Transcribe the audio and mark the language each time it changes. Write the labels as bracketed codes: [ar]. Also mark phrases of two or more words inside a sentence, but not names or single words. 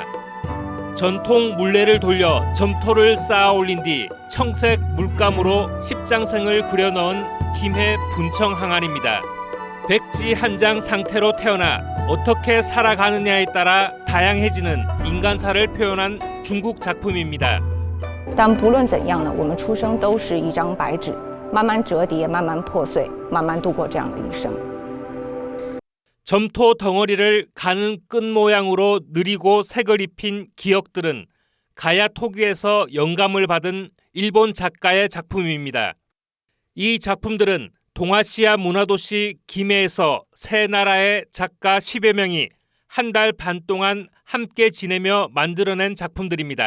[ko] 전통 물레를 돌려 점토를 쌓아 올린 뒤 청색 물감으로 십장생을 그려넣은 김해 분청 항아리입니다. 백지 한 장 상태로 태어나 어떻게 살아가느냐에 따라 다양해지는 인간사를 표현한 중국 작품입니다. [zh] 但不论怎样呢，我们出生都是一张白纸，慢慢折叠，慢慢破碎，慢慢度过这样的一生。 [ko] 점토 덩어리를 가는 끈 모양으로 느리고 색을 입힌 기역들은 가야 토기에서 영감을 받은 일본 작가의 작품입니다. 이 작품들은 동아시아 문화도시 김해에서 세 나라의 작가 10여 명이 한 달 반 동안 함께 지내며 만들어낸 작품들입니다.